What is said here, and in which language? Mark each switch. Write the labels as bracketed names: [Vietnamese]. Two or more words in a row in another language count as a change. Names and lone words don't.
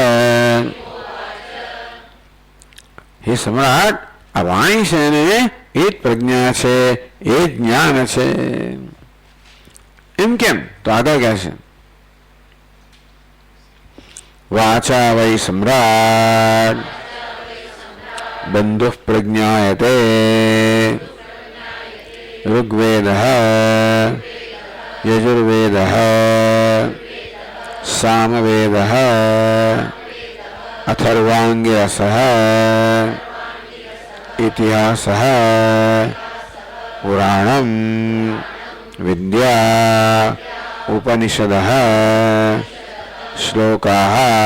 [Gujarati] હે સમ્રાટ, આ વાણી છે ને એ જ પ્રજ્ઞા છે, એ જ જ્ઞાન છે. એમ કેમ? તો આગળ કહે છે [Sanskrit] વાચા વૈ સમ્રાટ બંધુ પ્રજ્ઞાયતે ऋग्वेदः यजुर्वेदः सामवेदः अथर्वाङ्गिरसः इतिहासः पुराणं विद्या उपनिषदः श्लोकाः